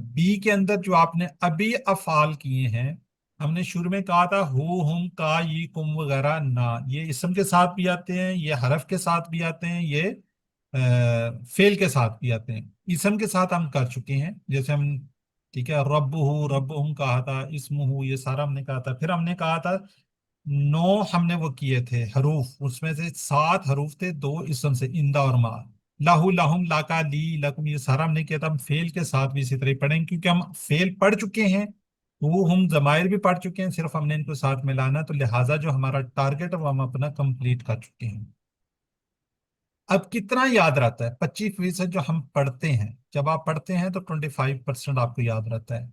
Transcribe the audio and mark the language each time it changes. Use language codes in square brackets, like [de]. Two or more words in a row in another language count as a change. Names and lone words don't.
[hi] बी के अंदर जो आपने अभी अफाल किए हैं, हमने शुरू में कहा था [ar] هو هم [hi] का ये कुम वगैरह ना, ये इसम के साथ भी आते हैं, ये हरफ के साथ भी आते हैं, ये फेल के साथ भी आते हैं। इसम के साथ हम कर चुके हैं, जैसे हम ठीक है [ar] ربه ربهم [hi] कहा था, इस्मुहु ये सारा हमने कहा था। फिर हमने कहा था 9 हमने वो किए थे हरूफ, उसमें से 7 हरूफ थे 2 इसम से, इंदा और मा। [ar] له لهم لك لي لكم [hi] ये सारा हमने किया था। हम फेल के साथ भी इसी तरह ही पढ़ेंगे, क्योंकि हम फेल पढ़ चुके हैं, वो हम जमायर भी पढ़ चुके हैं, सिर्फ हमने इनको साथ मिलाना। तो लिहाजा जो हमारा टारगेट है वो हम अपना कंप्लीट कर चुके हैं। अब कितना याद रहता है? 25% जो हम पढ़ते हैं, जब आप पढ़ते हैं तो 25% आपको याद रहता है।